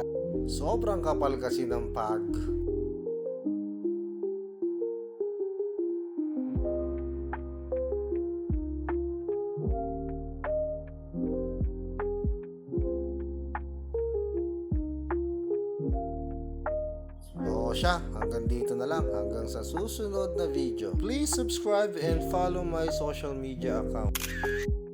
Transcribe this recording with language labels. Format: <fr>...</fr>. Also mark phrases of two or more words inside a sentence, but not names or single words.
<tl>Sobrang kapal kasi ng pag. O siya, hanggang dito na lang. Hanggang sa susunod na video.</tl> <en>Please subscribe and follow my social media account.</en>